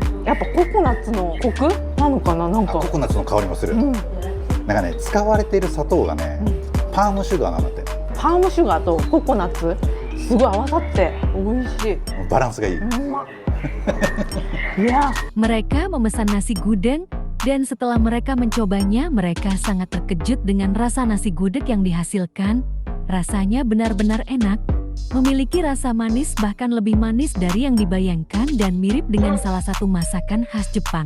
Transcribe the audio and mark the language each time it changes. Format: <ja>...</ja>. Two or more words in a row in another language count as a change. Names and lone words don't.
<ja>やっぱココナッツのコクなのかな、なんか。ココナッツの香りもする。うん。なんかね、使われている砂糖がね、パームシュガーなんだって。パームシュガーとココナッツすごい合わさって美味しい。バランスがいい。うまっ。いや。</ja> <id>Mereka memesan nasi gudeg dan setelah mereka mencobanya, mereka sangat terkejut dengan rasa nasi gudeg yang dihasilkan. Rasanya benar-benar enak, memiliki rasa manis bahkan lebih manis dari yang dibayangkan dan mirip dengan salah satu masakan khas Jepang.</id>